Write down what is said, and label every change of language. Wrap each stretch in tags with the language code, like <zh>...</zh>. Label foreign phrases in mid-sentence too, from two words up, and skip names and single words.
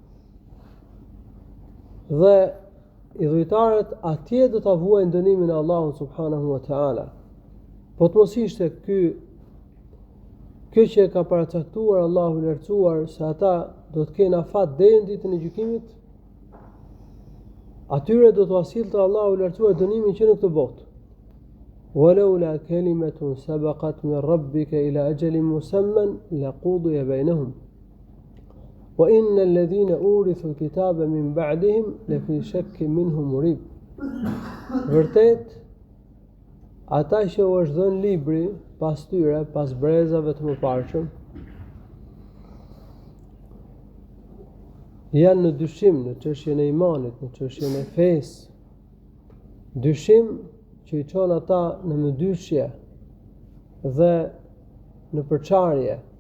<sq>Dhe idhujtarët atje do ta vuajnë dënimin e Allahut</sq> <ar>سبحانه وتعالى.</ar> <sq>Po të mos ishte kjo që ka paracaktuar Allahu i lartësuar se ata do të kenë afat deri në ditën e gjykimit, atyre do t'u sillte Allahu i lartësuar dënimin që në këtë botë.</sq> <ar>ولولا كلمة سبقت من ربك إلى أجل مسمى لقضي بينهم. وإن الذين أورثوا الكتاب من بعدهم لفي شك منه مريب.</ar> <sq>Vërtet, ata që u është dhënë libri pas tyre, pas brezave të mëparshëm, janë në dyshim në çështjen e imanit, në çështjen e fesë. Dyshim që i çon ata në mëdyshje dhe në përçarje.</sq>